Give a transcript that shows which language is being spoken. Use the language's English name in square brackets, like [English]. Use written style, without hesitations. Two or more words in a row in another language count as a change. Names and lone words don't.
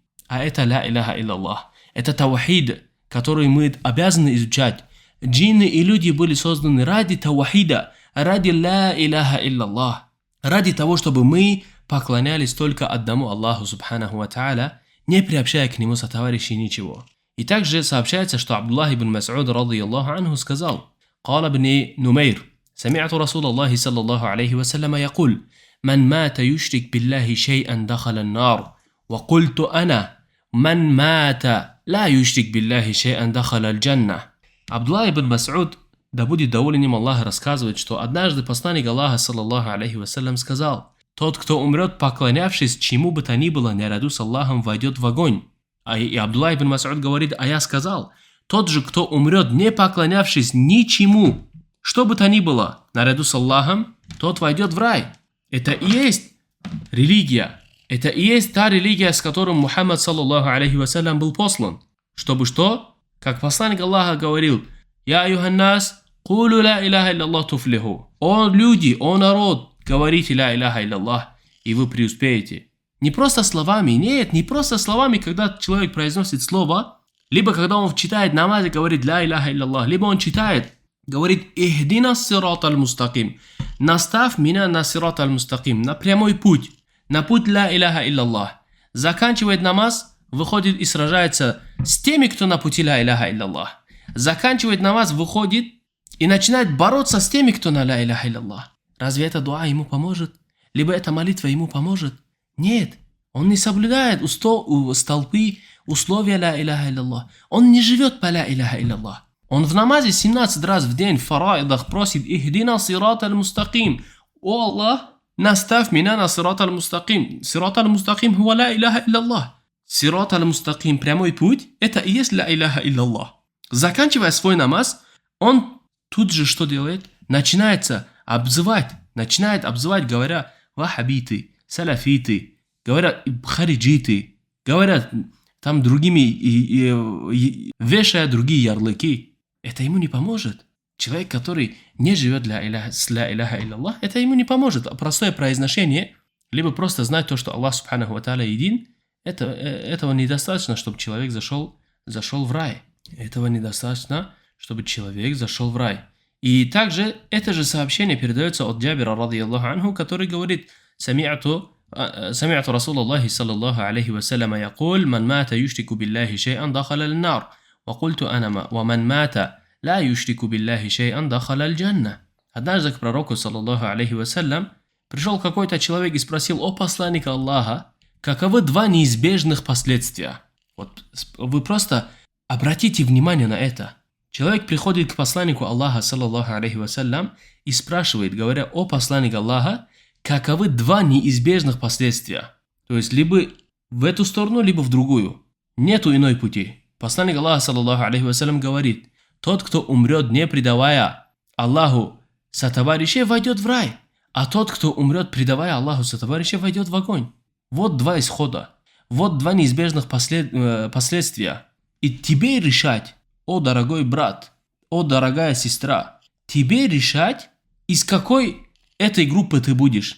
[Russian] А это [Arabic] لا إله إلا الله, [Russian] это таухид, который мы обязаны изучать. Джинны и люди были созданы ради таухида, ради [Arabic] لا إله إلا الله, [Russian] ради того, чтобы мы поклонялись только одному Аллаху [Arabic] سبحانه وتعالى, [Russian] не приобщая к нему сотоварищей ничего. И также сообщается, что Абдуллах ибн Мас'уд [Arabic] رضي الله عنه сказал: «قال ابن نمير, سمعت رسول الله صلى الله عليه وسلم يقول: من مات يشرك بالله شيئا دخل النار وقلت أنا من مات لا يشرك بالله شيئا دخل الجنة». [Russian] Абдуллах ибн Мас'уд, да будет доволен им Аллах, рассказывает, что однажды посланник Аллаха, [Arabic] صلى الله عليه وسلم, [Russian] сказал: тот, кто умрет, поклонявшись чему бы то ни было наряду с Аллахом, войдет в огонь. И Абдуллах ибн Мас'уд говорит: а я сказал: тот же, кто умрет, не поклонявшись ничему, что бы то ни было, наряду с Аллахом, тот войдет в рай. Это и есть религия. Это и есть та религия, с которой Мухаммад, [Arabic] صلى الله عليه وسلم, [Russian] был послан. Чтобы что? Как посланник Аллаха говорил: [Arabic] «يا أيها الناس قولوا لا إله إلا الله تفلحوا». [Russian] «О люди, о народ, говорите [Arabic] لا إله إلا الله, [Russian] и вы преуспеете». Не просто словами, нет, не просто словами, когда человек произносит слово, либо когда он читает намаз и говорит [Arabic] لا إله إلا الله, [Russian] либо он читает, говорит [Arabic] «اهدنا الصراط المستقيم», [Russian] «Наставь меня на [Arabic] الصراط المستقيم», [Russian] на прямой путь, на путь [Arabic] لا إله إلا الله. [Russian] Заканчивает намаз, выходит и сражается с теми, кто на пути [Arabic] لا إله إلا الله. [Russian] Заканчивает намаз, выходит и начинает бороться с теми, кто на [Arabic] لا إله إلا الله. [Russian] Разве это дуа ему поможет? Либо эта молитва ему поможет? Нет, он не соблюдает столпы, условия [Arabic] لا إله إلا الله. [Russian] Он не живет по [Arabic] لا إله إلا الله. [Russian] Он в намазе 17 раз в день в фараидах просит [Arabic] «اهدنا الصراط المستقيم». [Russian] «О Аллах, наставь меня на [Arabic] الصراط المستقيم». الصراط المستقيم هو لا إله إلا الله. الصراط المستقيم, [Russian] прямой путь, это и есть [Arabic] لا إله إلا الله. [Russian] Заканчивая свой намаз, он тут же что делает? Начинает обзывать, говоря «вахабиты», «салафиты», говорят «хариджиты», говорят там другими, вешая другие ярлыки. Это ему не поможет. Человек, который не живет с [Arabic] لا إله إلا الله, [Russian] это ему не поможет. Простое произношение, либо просто знать то, что Аллах [Arabic] سبحانه وتعالى [Russian] един, этого недостаточно, чтобы человек зашел в рай. Этого недостаточно, чтобы человек зашел в рай. И также это же сообщение передается от Джабира, [Arabic] رضي الله عنه, [Russian] который говорит: [Arabic] سمعت رسول الله صلى الله عليه وسلم يقول من مات يشرك بالله شيئا دخل النار وقلت أنا ومن مات لا يشرك بالله شيئا دخل الجنة. [Russian] Однажды к пророку, [Arabic] صلى الله عليه وسلم, [Russian] пришел какой-то человек и спросил: «О посланник Аллаха, каковы два неизбежных последствия?» Вот вы просто обратите внимание на это. Человек приходит к посланнику Аллаха, [Arabic] صلى الله عليه وسلم, [Russian] и спрашивает, говоря: «О посланник Аллаха, каковы два неизбежных последствия?» То есть либо в эту сторону, либо в другую. Нету иной пути. Посланник Аллаха, [Arabic] صلى الله عليه وسلم, [Russian] говорит: тот, кто умрет, не предавая Аллаху сотоварищей, войдет в рай, а тот, кто умрет, предавая Аллаху сотоварищей, войдет в огонь. Вот два исхода. Вот два неизбежных последствия. И тебе решать, о дорогой брат, о дорогая сестра, тебе решать, из какой этой группы ты будешь.